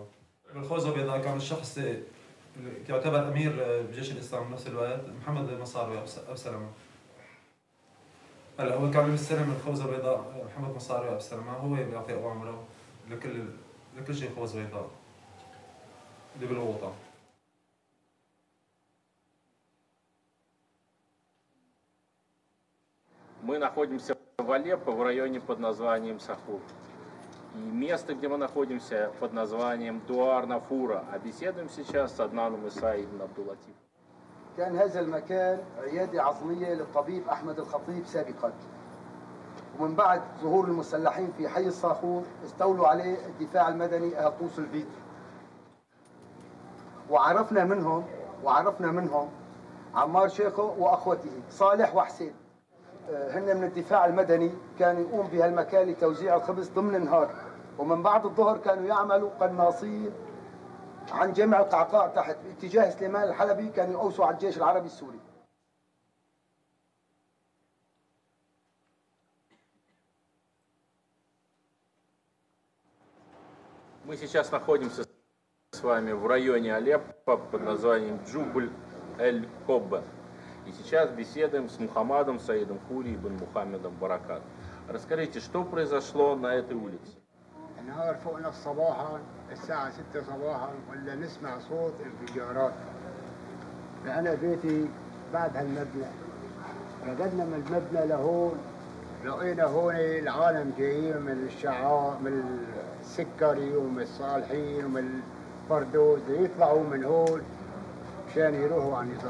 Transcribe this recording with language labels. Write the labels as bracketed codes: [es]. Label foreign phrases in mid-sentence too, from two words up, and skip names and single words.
[ar] بالخوذه البيضاء كان الشخص اللي يعتبر امير بجيش الاسلام بنفس الوقت محمد مصاروي ابو سلمه. هلا هو كان مستلم الخوذه البيضاء محمد مصاروي ابو سلمه، هو اللي بيعطي اوامره لكل شيء خوذه بيضاء اللي بالغوطه. [ru] Мы находимся в Алеппо в районе под названием Сахур. И место, где мы находимся, под названием Дуар Нафура. А беседуем сейчас с Аднаном Исаи ибн Абдул-Латиф. [ar] كان هذا المكان عيادة عظمية للطبيب أحمد الخطيب سابقا، ومن بعد ظهور المسلحين في حي الصاخور استولوا عليه الدفاع المدني أهقوس الفيت. وعرفنا منهم عمار شيخو وأخوته صالح وحسين. هن من الدفاع المدني كانوا يقوم بهالمكان لتوزيع الخبز ضمن النهار، ومن بعد الظهر كانوا يعملوا قناصين عن جامع القعقاع تحت باتجاه سليمان الحلبي، كانوا يقوسوا على الجيش العربي السوري. [ru] Мы сейчас находимся с вами в районе Алеппо под названием Джубль-эль-Коббе. И сейчас беседуем с Мухаммадом Саидом Хури ибн Мухаммедом Баракат. Расскажите, что произошло на этой улице? [ar] النهار فوقنا صباحا الساعة 6 صباحا ولا نسمع صوت انفجارات. فأنا بيتي بعد هالمبنى، رددنا من المبنى لهون، لقينا هون العالم جايين من الشعار من السكري ومن الصالحين ومن الفردوس يطلعوا من هون مشان يروحوا على النظام.